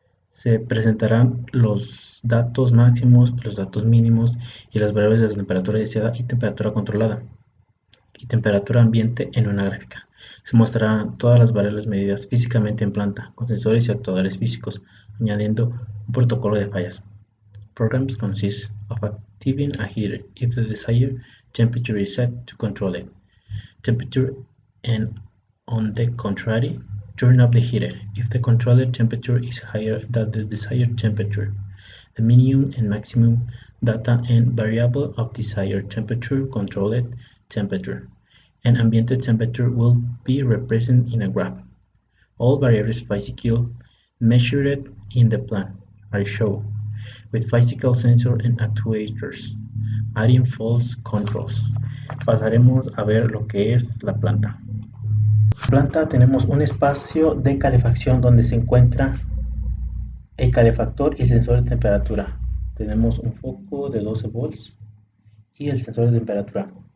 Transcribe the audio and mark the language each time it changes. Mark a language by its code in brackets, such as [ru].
[es] Se presentarán los datos máximos, los datos mínimos y las variables de temperatura deseada y temperatura controlada y temperatura ambiente en una gráfica. Se mostrarán todas las variables medidas físicamente en planta con sensores y actuadores físicos, añadiendo un protocolo de fallas. [en] Programs consist of activating a heater if the desired temperature is set to control it. Temperature, and on the contrary, turn up the heater if the controlled temperature is higher than the desired temperature. The minimum and maximum data and variable of desired temperature, controlled temperature, and ambient temperature will be represented in a graph. All variables physical measured in the plan are shown with physical sensor and actuators, adding false controls. [es] Pasaremos a ver lo que es la planta. En la planta tenemos un espacio de calefacción donde se encuentra el calefactor y el sensor de temperatura. Tenemos un foco de 12 volts y el sensor de temperatura.